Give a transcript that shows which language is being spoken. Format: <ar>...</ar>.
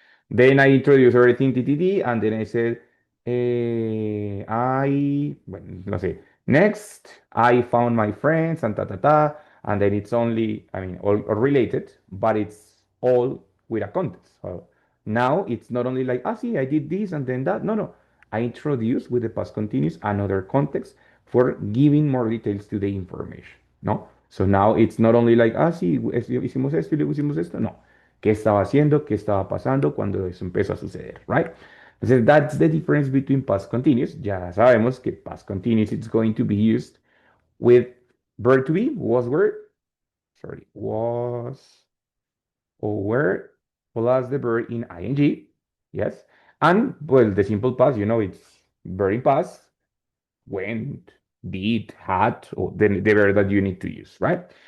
<en>Then I introduced everything TTD, and then I said,</en> <es>bueno, no sé,</es> <en>next, I found my friends and ta ta ta, and then it's only, I mean, all related, but it's all with a context. So now it's not only like, ah, see, I did this and then that. No, no. I introduce with the past continuous another context for giving more details to the information, ¿no? So now it's not only like,</en> <es>ah, sí, hicimos esto y luego hicimos esto. No, qué estaba haciendo, qué estaba pasando cuando eso empezó a suceder, right?</es> <en>Entonces, that's the difference between past continuous.</en> <es>Ya sabemos que</es> <en>past continuous is going to be used with verb to be, was were, sorry, was or were plus the verb in ing, yes? And, well, the simple past, it's verb in past, went, did, had, or the verb that you need to use, right?</en>